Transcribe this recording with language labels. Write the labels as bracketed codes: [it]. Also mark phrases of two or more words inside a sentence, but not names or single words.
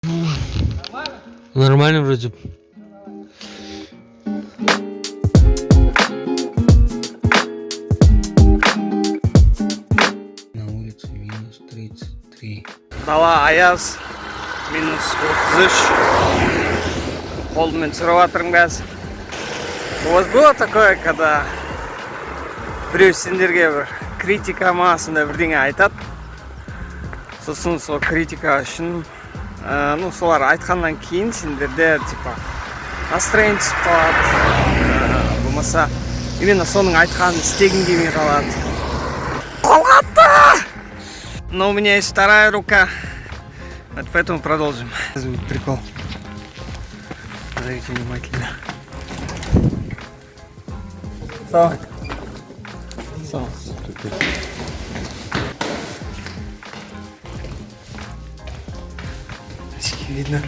[ru] Нормально вроде. На улице минус 33. [kk] Дала аяз, минус 33. Қолмен түсіріп жатырмын қазір. [ru] У вас было такое, когда [kk] біреу сендерге бір критика ма сондай бірдеңе айтады, сосын сол критика үшін солар айтқаннан кейін сендерде [ru] типа настроение [kk] түсіп қалады, болмаса именно соның айтқанын істегің келмей қалады. Қолғапты! [ru] Но у меня есть вторая рука, вот поэтому продолжим. Звук прикол. Смотрите внимательно. [kk] Салам. Салам. [ru] Видно?